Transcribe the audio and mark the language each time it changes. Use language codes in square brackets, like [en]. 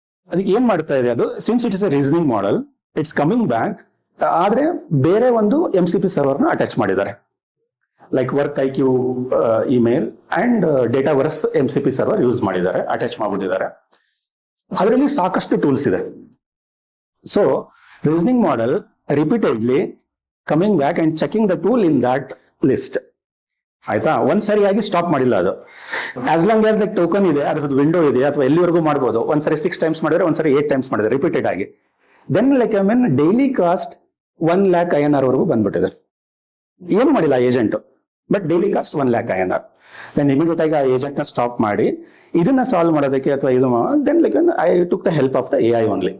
[kn] ಅದಕ್ಕೆ ಏನ್ ಮಾಡ್ತಾ ಇದೆ ಅದು, [en] Since it is a reasoning model, it's coming back. [kn] ಆದ್ರೆ ಬೇರೆ ಒಂದು MCP ಸರ್ವರ್ ನ ಅಟ್ಯಾಚ್ ಮಾಡಿದ್ದಾರೆ, like work IQ email and ಡೇಟಾವರ್ಸ್ MCP server use ಮಾಡಿದ್ದಾರೆ, ಅಟ್ಯಾಚ್ ಮಾಡ್ಬಿಟ್ಟಿದ್ದಾರೆ. ಅದರಲ್ಲಿ ಸಾಕಷ್ಟು ಟೂಲ್ಸ್ ಇದೆ. [en] So reasoning model repeatedly coming back and checking the tool in that list. [kn] ಆಯ್ತಾ, ಒಂದ್ಸರಿಯಾಗಿ ಸ್ಟಾಪ್ ಮಾಡಿಲ್ಲ ಅದು. [en] as long as [kn] like token ಇದೆ, ಅದ್ರದ್ದು ವಿಂಡೋ ಇದೆ, ಅಥವಾ ಎಲ್ಲಿವರೆಗೂ ಮಾಡ್ಬೋದು. ಒಂದ್ಸರಿ 6 ಟೈಮ್ಸ್ ಮಾಡಿದ್ರೆ, ಒಂದ್ಸರಿ 8 ಟೈಮ್ಸ್ ಮಾಡಿದ್ರೆ, ರಿಪೀಟೆಡ್ ಆಗಿ. Then like daily cost 1 lakh INR ವರೆಗೂ ಬಂದ್ಬಿಟ್ಟಿದೆ. ಏನು ಮಾಡಿಲ್ಲ agent, but daily cost 1 lakh INR. Then immediate ಆಗಿ ಆ ಏಜೆಂಟ್ ನ ಸ್ಟಾಪ್ ಮಾಡಿ ಇದನ್ನ ಸಾಲ್ವ್ ಮಾಡೋದಕ್ಕೆ ಅಥವಾ ಇದು [en] Then like I took the help of the AI only.